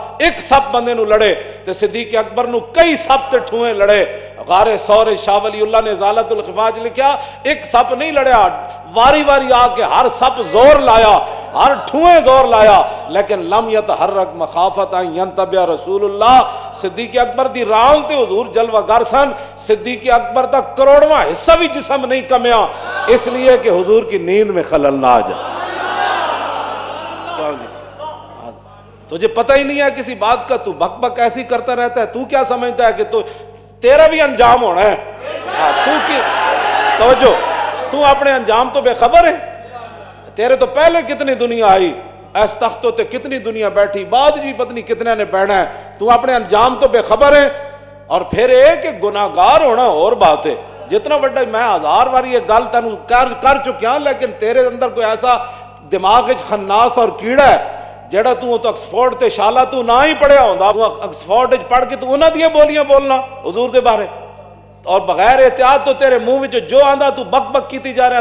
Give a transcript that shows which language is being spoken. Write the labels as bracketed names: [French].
[Punjabi] ایک سپ بندے نو لڑے تے صدیق اکبر نو کئی سپ تے ٹھوئے لڑے. غار سور شاہ ولی اللہ نے ازالت الخفاج لکھیا، ایک سپ نہیں لڑیا، واری واری آ کے ہر سپ زور لایا ہر ٹھوئیں زور لایا لیکن [Arabic] لم یتحرک مخافت ان ینتبہ رسول اللہ. [Punjabi] صدیق اکبر دی ران تے حضور جلوہ گر سن. صدیق اکبر دا کروڑواں حصہ بھی جسم نہیں کمیا [Urdu] اس لیے کہ حضور کی نیند میں خلل نہ آ جائے. تجھے پتہ ہی نہیں ہے کسی بات کا, تو بک بک ایسی کرتا رہتا ہے. تو کیا سمجھتا ہے کہ تو تیرا بھی انجام ہونا ہے؟ تو کی توجہ, تو اپنے انجام تو بے خبر ہے. [Punjabi] تیرے تو پہلے کتنی دنیا آئی, ایس تختوں تے کتنی دنیا بیٹھی, بعد جی پتنی کتنے نے بیٹھنا ہے. [Urdu] تو اپنے انجام تو بے خبر ہے. اور پھر ایک کہ گناہگار ہونا اور بات ہے. [Punjabi] جتنا بڑا میں ہزار بار یہ گل تینوں کر چکیا, لیکن تیرے اندر کوئی ایسا دماغ خناس اور کیڑا ہے جڑا تو آکسفورڈ تے شالا تو نہ ہی پڑھیا ہوندا, تو آکسفورڈ وچ پڑھ کے تو انہاں دی بولیاں بولنا حضور دے بارے, اور بغیر احتیاط تو تیرے منہ وچ جو آندا تو بک بک کیتی جا رہا.